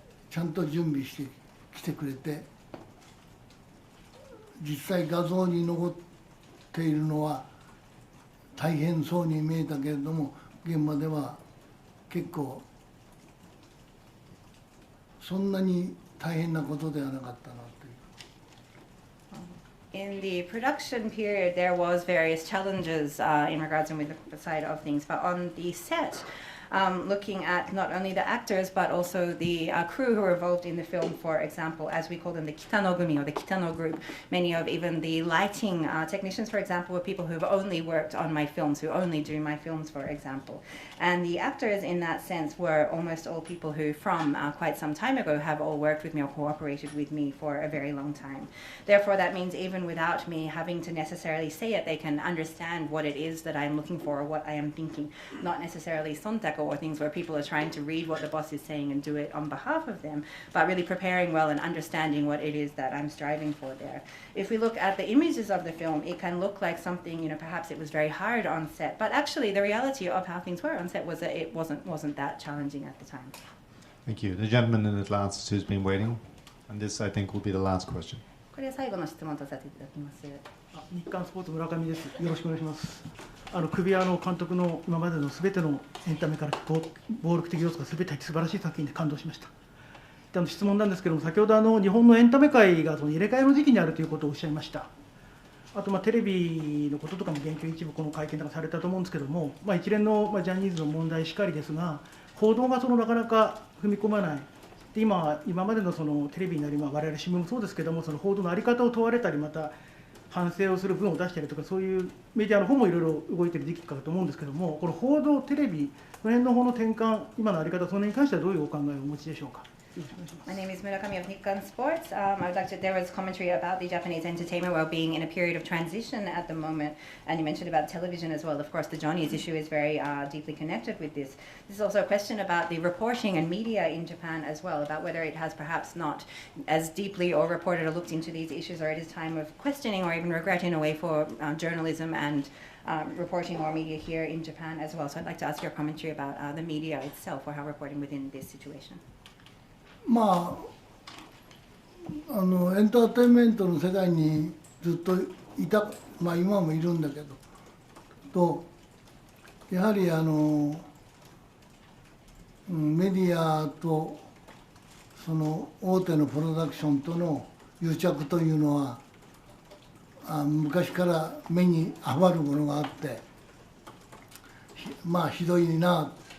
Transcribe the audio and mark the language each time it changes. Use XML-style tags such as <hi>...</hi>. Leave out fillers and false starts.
<ja>ちゃんと準備してきてくれて、実際画像に残っているのは大変そうに見えたけれども、現場では結構そんなに大変なことではなかったなという。</ja> <en>In the production period, there was various challenges in regards and with the side of things, but on the set, looking at not only the actors but also the crew who were involved in the film, for example, as we call them, the Kitano Gumi or the Kitano group. Many of even the lighting technicians, for example, were people who have only worked on my films, who only do my films, for example. And the actors in that sense were almost all people who from quite some time ago have all worked with me or cooperated with me for a very long time. Therefore, that means even without me having to necessarily say it, they can understand what it is that I'm looking for or what I am thinking, not necessarily sontako or things where people are trying to read what the boss is saying and do it on behalf of them, but really preparing well and understanding what it is that I'm striving for there. If we look at the images of the film, it can look like something, perhaps it was very hard on set, but actually the reality of how things were on set was that it wasn't that challenging at the time. Thank you. The gentleman in the last who's been waiting, and this I think will be the last question.</en> <ja>これ最後の質問とさせていただきます。日刊スポーツ村上です。よろしくお願いします。首輪の監督の今までのすべてのエンタメから暴力的要素がすべて入って素晴らしい作品で感動しました。質問なんですけども、先ほど日本のエンタメ界が入れ替えの時期にあるということをおっしゃいました。あとテレビのこととかも言及一部この会見とかされたと思うんですけども、一連のジャニーズの問題しかりですが、報道がなかなか踏み込まない。で今までのテレビなり我々新聞もそうですけども、報道の在り方を問われたり、また反省をする文を出したりとか、そういうメディアの方もいろいろ動いている時期かと思うんですけども、この報道、テレビ、その辺の方の転換、今の在り方、その辺に関してはどういうお考えをお持ちでしょうか。</ja> <en>My name is Murakami of Nikkan Sports. I would like to, there was commentary about the Japanese entertainment world being in a period of transition at the moment, and you mentioned about television as well. Of course, the Johnny's issue is very deeply connected with this. This is also a question about the reporting and media in Japan as well, about whether it has perhaps not as deeply or reported or looked into these issues, or it is time of questioning or even regret in a way for journalism and reporting or media here in Japan as well. So I'd like to ask your commentary about the media itself or how reporting within this situation.</en> <ja>まあ、エンターテインメントの世界にずっといた、まあ、今もいるんだけどとやはりメディアとその大手のプロダクションとの癒着というのは昔から目に余るものがあってまあひどいな。</ja>